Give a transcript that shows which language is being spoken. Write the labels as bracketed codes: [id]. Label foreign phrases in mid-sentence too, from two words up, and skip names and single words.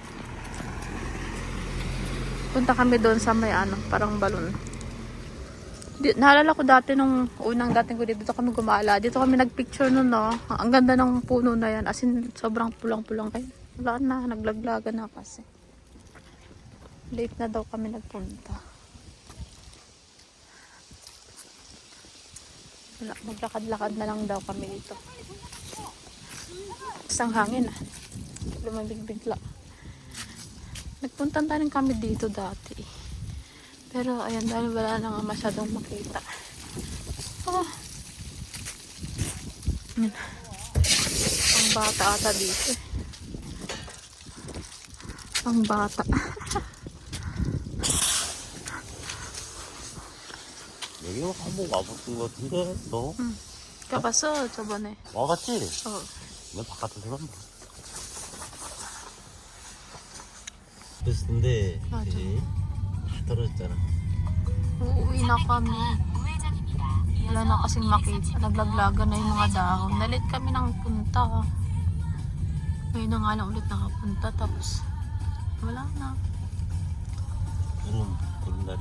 [tl] Punta kami doon sa may ano, parang balon. Naalala ko dati nung unang dating ko dito kami gumala. Dito kami nagpicture nun, no. Ang ganda ng puno na yan. [en] As in, [tl] sobrang pulang-pulang kayo. Wala na, naglaglaga na kasi. Late na daw kami nagpunta. Wala, maglakad-lakad na lang daw kami dito. Isang hangin ah. Lumabig bigla. Nagpunta na rin kami dito dati. Pero ayan, dahil wala na nga masyadong makita. Ah. Yan. Ang bata ata dito. Ang bata. [ko] 여기 한번 와봤던 것 같은데 너? 가봤어 저번에. 와봤지? 어. 난 바깥에서 만 봐. 그랬는데 맞아. 이제 다 떨어졌잖아. [tl] Uuwi na kami. Wala na kasing makita. Naglaglaga na yung mga dahon. Nalit kami ng punta. Ngayon na nga lang ulit nakapunta. Tapos wala na. [ko] 구름다리.